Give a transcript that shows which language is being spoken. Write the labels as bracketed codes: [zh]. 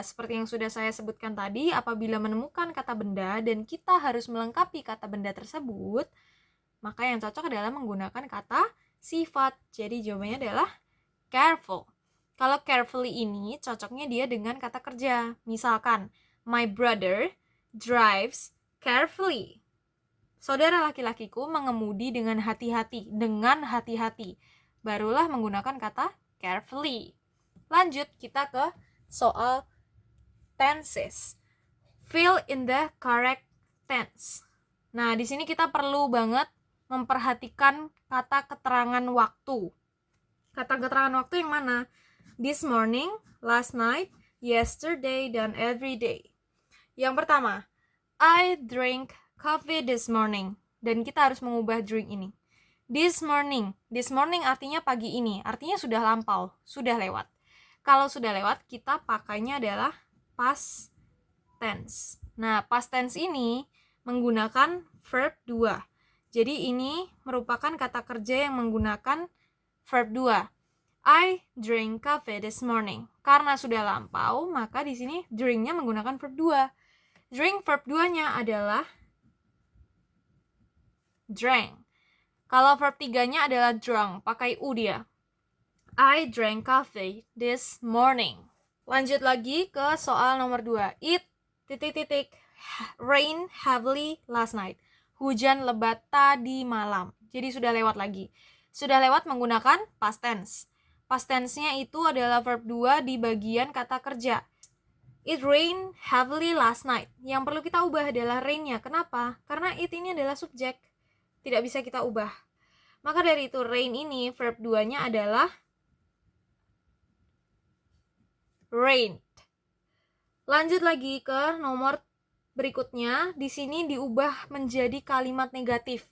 [id] Seperti yang sudah saya sebutkan tadi, apabila menemukan kata benda dan kita harus melengkapi kata benda tersebut, maka yang cocok adalah menggunakan kata sifat. Jadi jawabannya adalah careful. Kalau carefully ini cocoknya dia dengan kata kerja. Misalkan, [en] my brother drives carefully. [id] Saudara laki-lakiku mengemudi dengan hati-hati. Dengan hati-hati. Barulah menggunakan kata carefully. Lanjut kita ke soal tenses. [en] Fill in the correct tense. [id] Nah, di sini kita perlu banget memperhatikan kata keterangan waktu. Kata keterangan waktu yang mana? [en] This morning, last night, yesterday, [id] dan [en] every day. [id] Yang pertama, [en] I drink coffee this morning. [id] Dan kita harus mengubah drink ini. [en] This morning [id] artinya pagi ini, artinya sudah lampau, sudah lewat. Kalau sudah lewat, kita pakainya adalah past tense. Nah, past tense ini menggunakan verb 2. Jadi ini merupakan kata kerja yang menggunakan verb 2. [en] I drink coffee this morning. [id] Karena sudah lampau, maka di sini drinknya menggunakan verb 2. Drink verb 2-nya adalah drank. Kalau verb 3-nya adalah drunk, pakai U dia. [en] I drank coffee this morning. [id] Lanjut lagi ke soal nomor 2. It, titik-titik, [en] rain heavily last night. [id] Hujan lebat tadi malam. Jadi sudah lewat lagi. Sudah lewat menggunakan past tense. Past tense-nya itu adalah verb 2 di bagian kata kerja. [en] It rained heavily last night. [id] Yang perlu kita ubah adalah rain-nya. Kenapa? Karena it ini adalah subjek. Tidak bisa kita ubah. Maka dari itu rain ini verb 2-nya adalah rained. Lanjut lagi ke nomor berikutnya. Di sini diubah menjadi kalimat negatif.